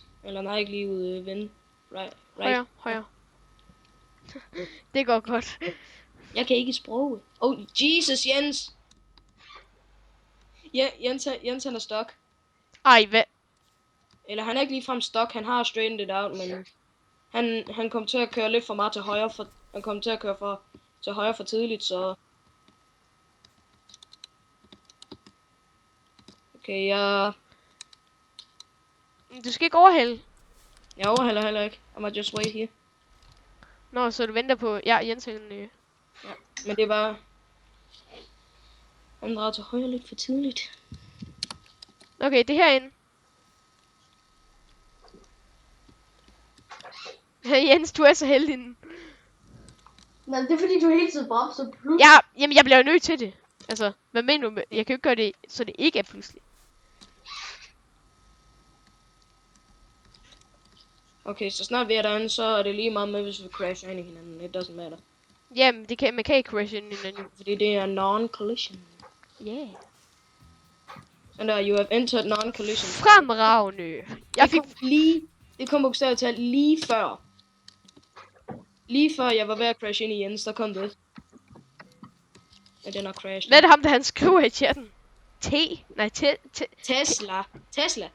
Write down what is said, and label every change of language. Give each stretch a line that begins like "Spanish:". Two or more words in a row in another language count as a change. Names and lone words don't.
Danish: Eller nej, ikke lige ud, ven. Right. Højre. Det går godt. Jeg kan ikke sproget. Oh, Jesus, Jens! Ja, Jens han er stok. Ej, hvad? Eller han er ikke ligefrem stok, han har
English: straightened it out,
Danish: men... Han kom til at køre lidt for meget til højre, han kom til at køre til højre for tidligt, så... Okay, jeg Du skal ikke overhælde. Jeg overhælder heller ikke.
English: I might just wait here.
Danish: Nå, så du venter på... Ja, Jens han... Ja, men det var... Han drejer til højre lidt for tidligt. Okay, det er herinde. Jens, du er så heldig. Nej, det er fordi du hele tiden bremser plus. Ja, jamen jeg bliver jo nødt til det. Altså, hvad mener du med... Jeg kan jo ikke gøre det, så det ikke er pludselig. Okay, så snart vi er derinde, så er det lige meget med, hvis vi crasher ind i hinanden.
English: It doesn't matter.
Danish: Jamen, man kan ikke crash ind i hinanden. Fordi det er non-collision.
English: Yeah. And you have entered non-collision.
Danish: Fremragende. Jeg fik... Det kom bogstaveligt talt lige før. Lige før jeg var ved at crash ind i Jens, der kom det. Men den har crashed. Hvad er det ham, der han skriver i chatten? Tesla. Tesla!